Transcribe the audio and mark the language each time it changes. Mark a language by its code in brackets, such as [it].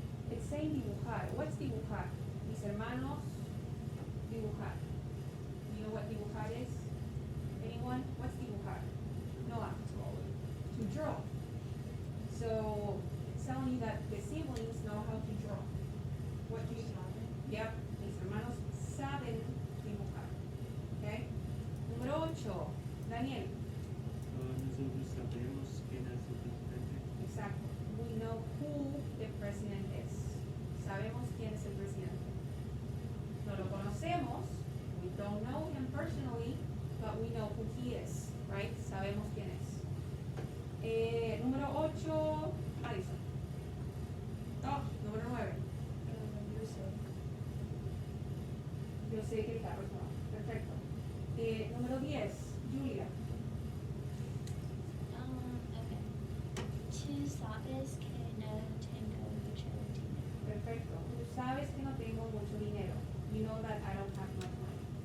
[en] It's saying dibujar. What's dibujar? Mis hermanos, dibujar. You know what dibujar is? Anyone? What's dibujar? Noah. To draw. So it's telling you that the siblings know how to draw. What do you Yep, mis hermanos saben dibujar. [es] Okay? Número 8, Daniel. Nosotros sabemos quién es el presidente. Exacto. [en] We know who the president is. [es] Sabemos quién es el presidente. No lo conocemos. [en] We don't know him personally, but we know who he is, right? [es] Sabemos quién es. Número 8, Madison. No, número 9. Yo sé que el carro es nuevo. Perfecto. Número 10, Julia. [en] Okay. [es] Tú sabes que no tengo mucho dinero. Perfecto. Tú sabes que no tengo mucho dinero. [en] You know that I don't have much money.